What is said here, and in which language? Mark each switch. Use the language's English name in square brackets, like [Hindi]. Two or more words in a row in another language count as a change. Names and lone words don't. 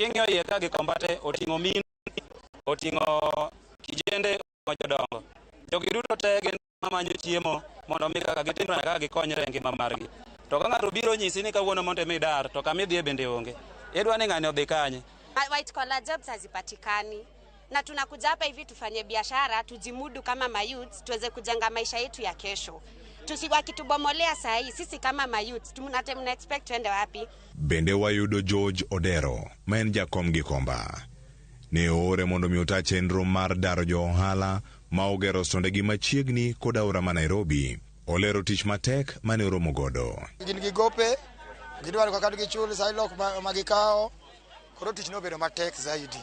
[Luo (Kenya and Tanzania)] King'iyo iye ka Gikomba te oting'o min, oting'o kijende, jodongo. Jogi duto te gin mamanyo chiemo mondo mi kaka gitimre kaka gikonyre e ngima margi. To ka ng'ato biro nyisi ni kawuono mondo mi dar to kama idhiye bende onge. Idwa ni ng'ani odhi kanye? [English] White collar jobs [Swahili] hazipatikani. Na tunakuja hapa hivi tufanye biashara, tujimudu kama mayouth, tuweze kujenga maisha yetu ya kesho. Wakitubomolea saa hii, sisi kama mayouth, tuna expect tuende wapi? [Luo (Kenya and Tanzania)] Bende wayudo George Odero, ma en jakom Gikomba. Ne ore mondo mi ota chenro mar daro jo ohala ma ogero sondegi machiegni kod aora ma Nairobi. Olero tich matek mane oromo godo. Gin gigope, gidwaro kaka gichul sailok magikao, koro tich nobedo matek zaidi.